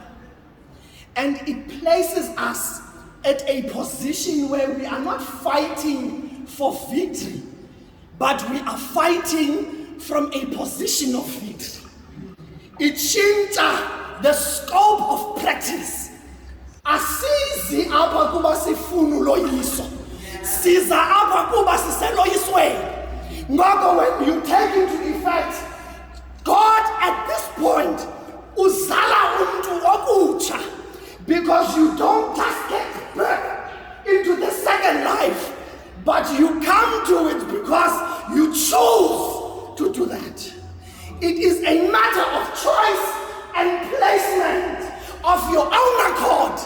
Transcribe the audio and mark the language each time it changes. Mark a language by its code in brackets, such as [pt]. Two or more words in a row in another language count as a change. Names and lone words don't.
[en] And it places us at a position where we are not fighting for victory, but we are fighting from a position of victory. It changes the scope of practice. [xh] Asizi apha kuba sifuna uloyiso. Siza apha kuba siseloyisweni. [en] Ngoko when you take into effect, God at this point [xh] uzala umuntu okutsha, [en] because you don't just get back into the second life, but you come to it because you choose to do that. It is a matter of choice and placement of your own accord.